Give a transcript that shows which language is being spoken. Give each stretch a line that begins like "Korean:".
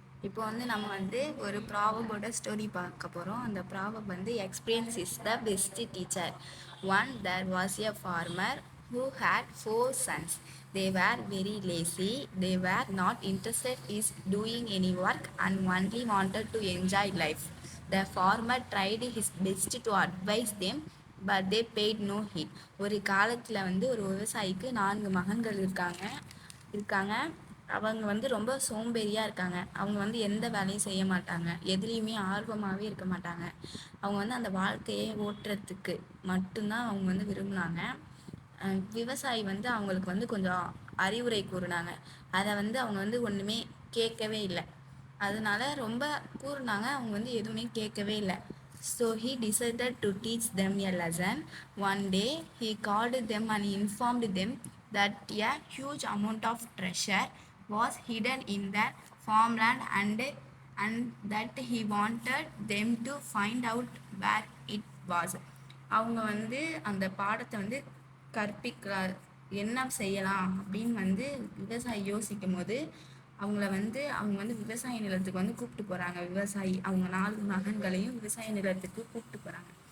Tamil: இப்போ வந்து நம்ம வந்து ஒரு ப்ராவபோட ஸ்டோரி பார்க்க போகிறோம். அந்த ப்ராவப் வந்து
English: Experience is the best teacher. Once there was a farmer who had 4 sons. They were very lazy. They were not interested in doing any work and only wanted to enjoy life. The farmer tried his best to advise them, but they paid no heed.
Tamil: ஒரு காலத்தில் வந்து ஒரு விவசாயிக்கு 4 மகன்கள் இருக்காங்க. அவங்க வந்து ரொம்ப சோம்பேறியாக இருக்காங்க. அவங்க வந்து எந்த வேலையும் செய்ய மாட்டாங்க, எதுலேயுமே ஆர்வமாகவே இருக்க மாட்டாங்க. அவங்க வந்து அந்த வாழ்க்கையை ஓட்டுறதுக்கு மட்டும்தான் அவங்க வந்து விரும்பினாங்க. விவசாயி வந்து அவங்களுக்கு வந்து கொஞ்சம் அறிவுரை கூறினாங்க. அதை வந்து அவங்க வந்து ஒன்றுமே கேட்கவே இல்லை. அதனால ரொம்ப கூறினாங்க, அவங்க வந்து எதுவுமே கேட்கவே இல்லை.
English: So he decided to teach them a lesson. One day he called them and informed them that a huge amount of treasure was hidden in their farmland and that he wanted them to find out where it was.
Tamil: அவங்க வந்து அந்த பாடத்தை வந்து கற்பிக்கிறார். என்ன செய்யலாம் அப்படின்னு வந்து விவசாயி யோசிக்கும் போது அவங்க வந்து விவசாய நிலத்துக்கு வந்து கூப்பிட்டு போகிறாங்க. விவசாயி அவங்க 4 மகன்களையும் விவசாய நிலத்துக்கு கூப்பிட்டு போகிறாங்க.